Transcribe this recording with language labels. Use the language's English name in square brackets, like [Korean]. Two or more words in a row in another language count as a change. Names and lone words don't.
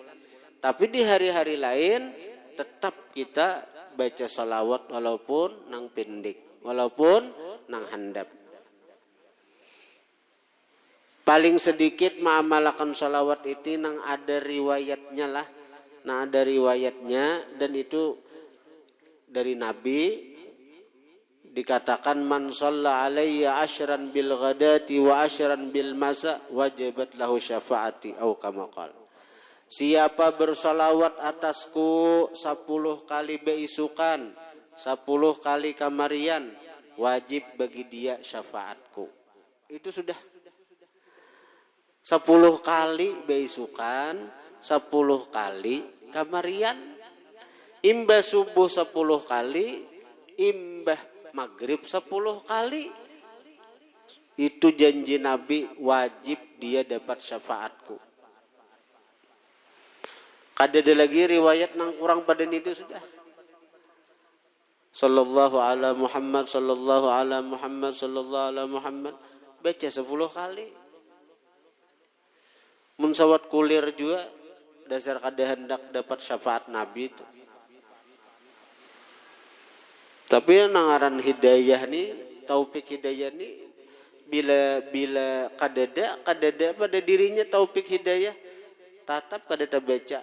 [Banjar] Tapi di hari-hari lain tetap kita baca salawat walaupun nang pendek, walaupun nang handap. Paling sedikit mengamalkan salawat itu nang ada riwayatnya lah. Nah ada riwayatnya dan itu dari Nabi dikatakan [Arabic] من صلى علي عشرا بالغداة وعشرا بالمساء وجبت له شفاعتي أو كما قال. [Banjar] Siapa bersalawat atasku 10 kali beisukan, 10 kali kamarian, wajib bagi dia syafaatku. Itu sudah 10 kali beisukan, 10 kali kamarian, imbah subuh 10 kali, imbah maghrib 10 kali. Itu janji Nabi, wajib dia dapat syafaatku. Kada ada lagi riwayat nang kurang pada itu sudah. [Arabic] صلى الله على محمد، صلى الله على محمد، صلى الله على محمد. [Banjar] Baca 10 kali. Munsawat kulir juga dasar kada hendak dapat syafaat Nabi itu. Tapi nangaran hidayah ni, taufik hidayah ni bila kadada pada dirinya taufik hidayah tatap kada tabaca.